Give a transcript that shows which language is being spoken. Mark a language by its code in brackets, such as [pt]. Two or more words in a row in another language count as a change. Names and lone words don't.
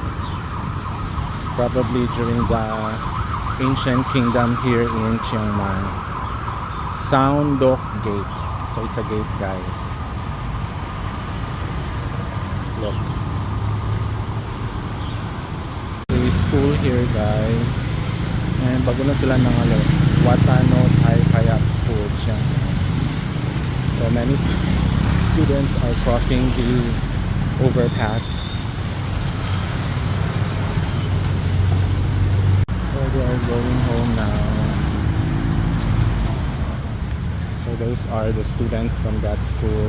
[en] Probably during the ancient kingdom here in Chiang Mai. Sound Dok Gate. So it's a gate, guys. Look. The school here, guys. [tl] And bago na sila ng Watano Thai Payap School, Chiang Mai. [en] So many students are crossing the overpass. So they are going home now. So those are the students from that school.